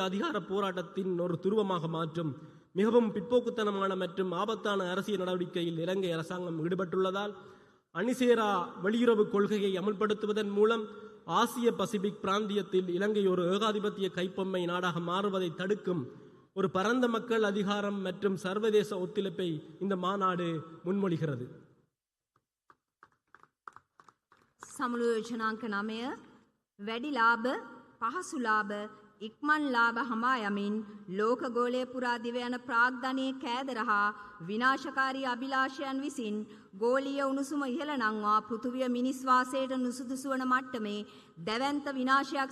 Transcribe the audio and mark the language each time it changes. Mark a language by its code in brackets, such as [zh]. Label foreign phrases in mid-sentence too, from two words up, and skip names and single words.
[ta] அதிகார போராட்டத்தின் ஒரு துருவமாக மாற்றும் மிகவும் பிற்போக்குத்தனமான மற்றும் ஆபத்தான அரசியல் நடவடிக்கையில் இலங்கை அரசாங்கம் ஈடுபட்டுள்ளதால் அணிசேரா வெளியுறவு கொள்கையை அமுல்படுத்துவதன் மூலம் ஆசிய பசிபிக் பிராந்தியத்தில் இலங்கை ஒரு ஏகாதிபத்திய கைப்பொம்மை நாடாக மாறுவதை தடுக்கும் ஒரு பரந்த மக்கள் அதிகாரம் மற்றும் சர்வதேச ஒத்துழைப்பை இந்த மாநாடு முன்மொழிகிறது. [si] සමුළු යෝජනාංක 9 වැඩි ලාභ, පහසු ලාභ, ඉක්මන් ලාභ හමා යමින් ලෝක ගෝලය පුරා දිව යන ප්‍රාග්ධනයේ කෑදර හා විනාශකාරී අභිලාෂයන් විසින් ගෝලීය උණුසුම ඉහළ නංවා පෘථුවිය මිනිස් වාසයට නුසුදුසු වන මට්ටමේ දැවැන්ත විනාශයක්